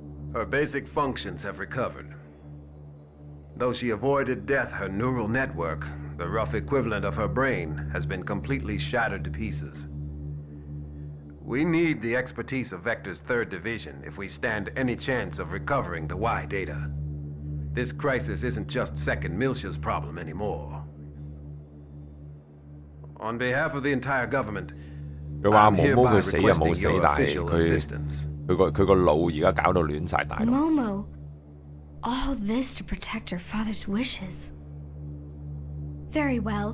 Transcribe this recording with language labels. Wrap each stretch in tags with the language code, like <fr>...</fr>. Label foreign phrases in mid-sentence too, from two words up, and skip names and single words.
<en>Her basic functions have recovered. Though she avoided death, her neural network, the rough equivalent of her brain, has been completely shattered to pieces. We need the expertise of Vector's 3rd Division if we stand any chance of recovering the Y data. This crisis isn't just Second Miltia's problem anymore. On behalf of the entire government,</en> <yue>佢話</yue> <en>I'm</en> <yue>毛</yue> <en>hereby</en> <yue>毛佢死就冇</yue> <en>requesting</en> <yue>死，</yue> <en>your</en> <yue>但係</yue> <en>official</en> <yue>佢</yue> <en>assistance.</en> <yue>佢個腦而家搞到亂晒大陸。</yue> <en>Momo, all this to protect her father's wishes. Very well.</en>